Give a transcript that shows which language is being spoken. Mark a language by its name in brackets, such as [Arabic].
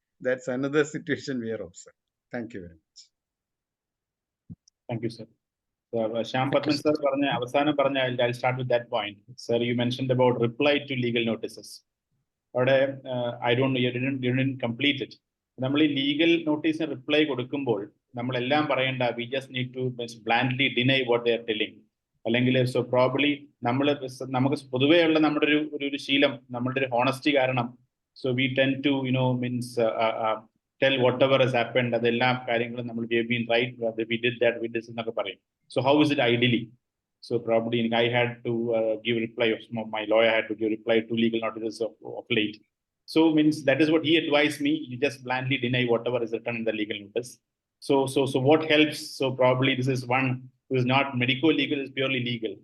[English] That's another situation we are observing. Thank you very much. Thank you, sir. Shyam Padman sir, I'll start with that point. Sir, you mentioned about reply to legal notices. I don't know, you didn't complete it. [Malayalam] നമ്മൾ ഈ legal നോട്ടീസിന് reply കൊടുക്കുമ്പോൾ നമ്മളെല്ലാം പറയേണ്ട [English] we just need to blandly deny what they are telling, [Malayalam] അല്ലെങ്കിൽ [English] so probably [Malayalam] നമുക്ക് പൊതുവേ ഉള്ള നമ്മുടെ ഒരു ശീലം, നമ്മളുടെ ഒരു ഹോണസ്റ്റി കാരണം, [English] so we tend to means tell whatever has happened, [Malayalam] അതെല്ലാം കാര്യങ്ങളും നമ്മൾ [English] we have been right, we did [Malayalam] that, we did എന്നൊക്കെ പറയും. [English] So how is it ideally? So probably I had to give reply of my lawyer had to give reply to legal notices of late. So means that is what he advised me. You just blandly deny whatever is written in the legal notice. So what helps? So probably this is one who is not medico-legal, is purely legal.